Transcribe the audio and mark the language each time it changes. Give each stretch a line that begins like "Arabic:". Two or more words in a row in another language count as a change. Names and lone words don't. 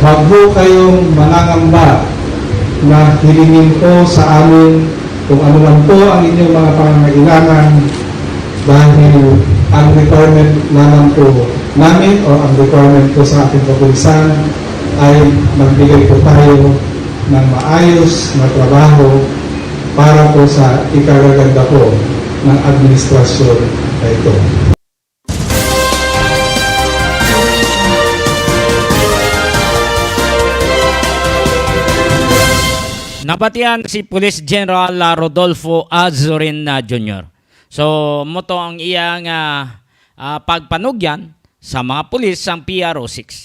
Filipino: Huwag po kayong manangamba na hilingin po sa amin kung ano man po ang inyong mga pangangailangan, dahil ang requirement naman po namin o ang requirement po sa ating kapulisan ay magbigay po tayo ng maayos na trabaho para po sa ikagaganda po ng administrasyon na ito. Napatian si Police General Rodolfo Azurin Jr.
Hiligaynon: So, moto ang iyang pagpanugyan sa mga pulis sang PRO6.